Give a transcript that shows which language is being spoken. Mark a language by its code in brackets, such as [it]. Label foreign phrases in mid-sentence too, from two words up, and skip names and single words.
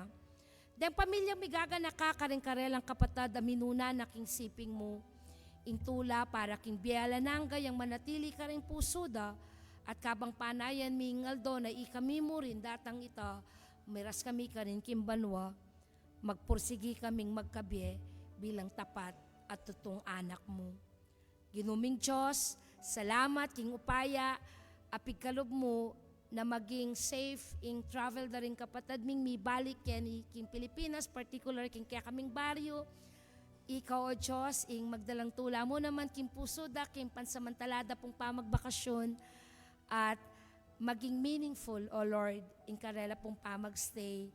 [pam] Den pamilya migagana ka karelang kapatid aminuna na king siping mo, ing tula para king biyala nangga yang manatili ka rin pusuda at kabang panayan mingal do na ikami mo rin datang ita, miras kami ka rin kimbanwa, magpursigi kaming magkabi bilang tapat at tutong anak mo. Ginuming Diyos, salamat king upaya, apigkalob mo na maging [en] safe in travel [pam] da rin kapatid ming mibalik ken king Pilipinas, particular king kaya kaming baryo. Ikaw o Diyos, ing magdalang tula mo naman king puso da, king pansamantalada pong pamagbakasyon at maging meaningful, [en] O Lord, [pam] ing karela pong pamagstay.